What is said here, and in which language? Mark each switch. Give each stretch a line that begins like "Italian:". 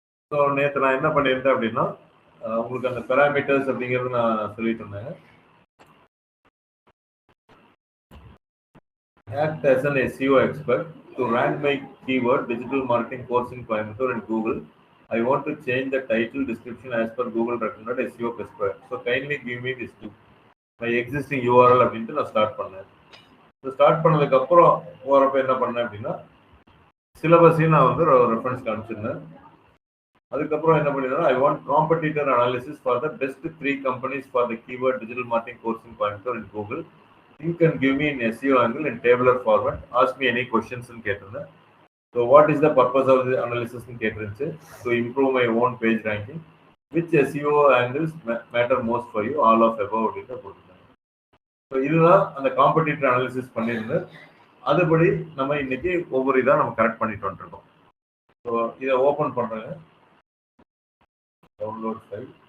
Tamil: So நேற்று நான் என்ன பண்ணியிருந்தேன் அப்படின்னா உங்களுக்கு அந்த பெராமீட்டர்ஸ் அப்படிங்கிறது நான் சொல்லிட்டு இருந்தேன்.
English: Act as an SEO expert to rank my keyword digital marketing course in Coimbatore and Google. I want to change the title description as per Google recommended SEO best practice. So kindly give me this too. My existing URL
Tamil: அப்படின்ட்டு நான் start பண்ணேன். So start பண்ணதுக்கு அப்புறம் போகிறப்ப என்ன பண்ணேன் அப்படின்னா சிலபஸையும் நான் வந்து ரெஃபரன்ஸ் காமிச்சிருந்தேன். அதுக்கப்புறம் என்ன பண்ணிருந்தேன்,
English: I want competitor analysis for the best 3 companies for the keyword digital marketing course in Coimbatore and Google. You can give me an SEO angle in tabular format. Ask me any questions
Tamil: ன்னு கேட்டிருந்தேன்.
English: So what is the purpose of the analysis
Tamil: ன்னு கேட்டிருந்துச்சு.
English: To improve my own page ranking. Which SEO angles matter most for you? All of above
Tamil: அப்படின்னு போட்டிருந்தாங்க. So இதுதான் அந்த competitor analysis பண்ணியிருந்து அதுபடி நம்ம இன்னைக்கு ஒவ்வொரு இதாக நம்ம கரெக்ட் பண்ணிட்டு வந்துருக்கோம். ஸோ இதை ஓப்பன் பண்ணுறேங்க. Download file.